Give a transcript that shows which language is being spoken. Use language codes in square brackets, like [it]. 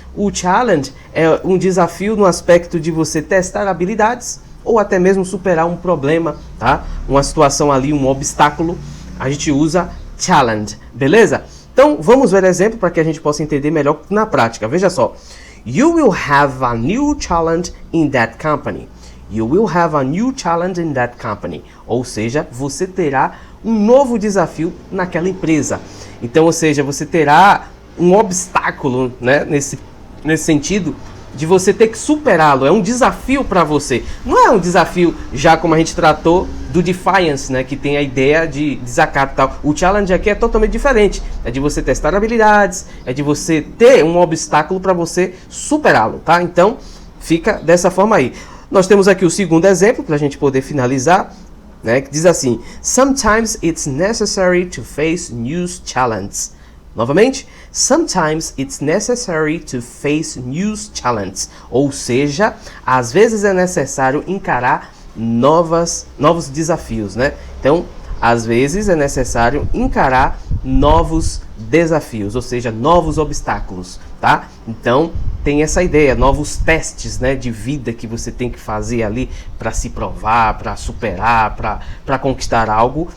[pt] O challenge é um desafio no aspecto de você testar habilidades ou até mesmo superar um problema, tá? Uma situação ali, um obstáculo, a gente usa challenge, beleza? Então, vamos ver exemplo para que a gente possa entender melhor na prática. Veja só. [en] You will have a new challenge in that company. You will have a new challenge in that company. [pt] Ou seja, você terá um novo desafio naquela empresa. Então, ou seja, você terá um obstáculo, nesse sentido de você ter que superá-lo. É um desafio para você. Não é um desafio já como a gente tratou do defiance, que tem a ideia de desacato e tal. O challenge aqui é totalmente diferente. É de você testar habilidades, é de você ter um obstáculo para você superá-lo, tá? Então, fica dessa forma aí. Nós temos aqui o segundo exemplo, para a gente poder finalizar, que diz assim: [en] Sometimes it's necessary to face new challenges. [pt] Novamente, [en] sometimes it's necessary to face new challenges. [pt] Ou seja, às vezes é necessário encarar novos desafios, Então, às vezes é necessário encarar novos desafios, ou seja, novos obstáculos, tá? Então, tem essa ideia, novos testes, né, de vida que você tem que fazer ali para se provar, para superar, para conquistar algo.